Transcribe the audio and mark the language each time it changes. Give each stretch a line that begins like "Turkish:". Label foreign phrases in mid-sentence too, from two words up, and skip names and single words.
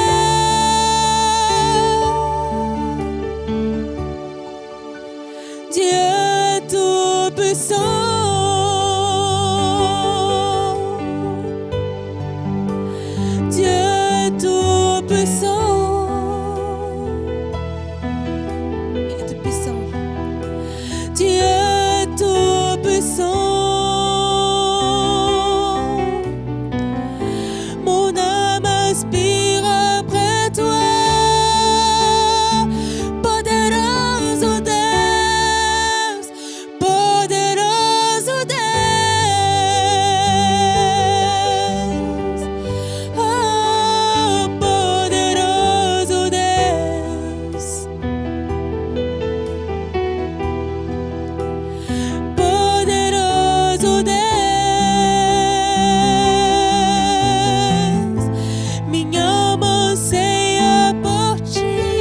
French: Dieu est tout puissant, Dieu est tout puissant, il est tout puissant, Dieu est tout puissant. Mon âme aspire après toi.
Portuguese: Poderoso Deus, poderoso Deus, oh, poderoso Deus, poderoso Deus, minha alma anseia por ti.